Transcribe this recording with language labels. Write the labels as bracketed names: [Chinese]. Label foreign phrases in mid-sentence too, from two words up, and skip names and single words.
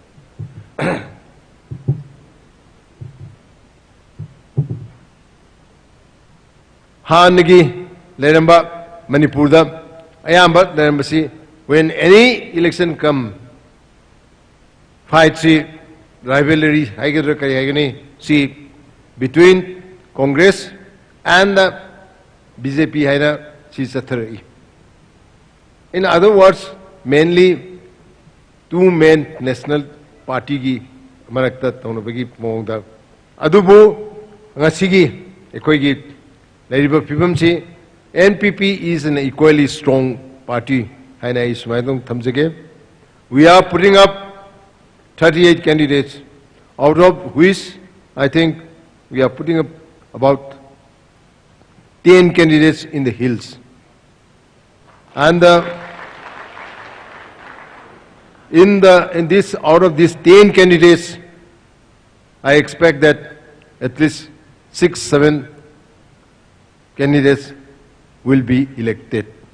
[Manipuri] Hanagi Leramba Manipurda Ayamba Lerambasi, [English] when any election come, fight rivalry see between Congress and the BJP [Manipuri] haina si. [English] In other words, mainly two main national party [Manipuri] gi marakta taunabagi mongda adubu ngasigi ekoigi leriba pibamchi NPP [English] is an equally strong party [Manipuri] haina ismaidong thamjage. [English] We are putting up 38 candidates, out of which I think we are putting up about 10 candidates in the hills. And out of these 10 candidates, I expect that at least 6-7 candidates will be elected.